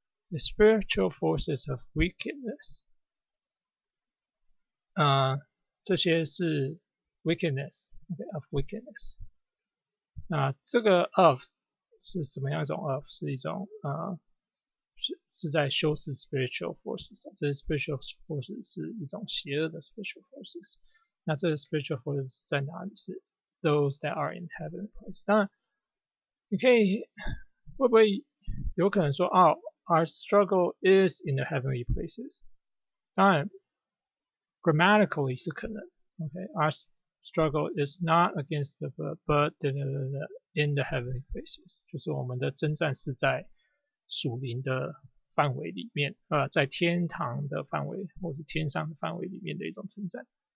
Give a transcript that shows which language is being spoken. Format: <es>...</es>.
<en>The spiritual forces of wickedness，</en> <zh>这些是</zh> <en>wickedness， of wickedness。</en> <zh>那这个 of 是什么样一种 of？ 是一种是在修饰 spiritual forces， 这些 spiritual forces 是一种邪恶的 spiritual forces。那这个 spiritual forces 在哪里？</zh> <en>是 those that are in heavenly places。</en> <zh>当然，你可以会不会有可能说</zh> <en>our struggle is in the heavenly places？</en> <zh>当然 ，grammatically 是可能。OK，</zh> <en>our struggle is not against the blood, but in the heavenly places，</en> <zh>就是我们的征战是在属灵的范围里面，在天堂的范围或是天上的范围里面的一种征战。</zh>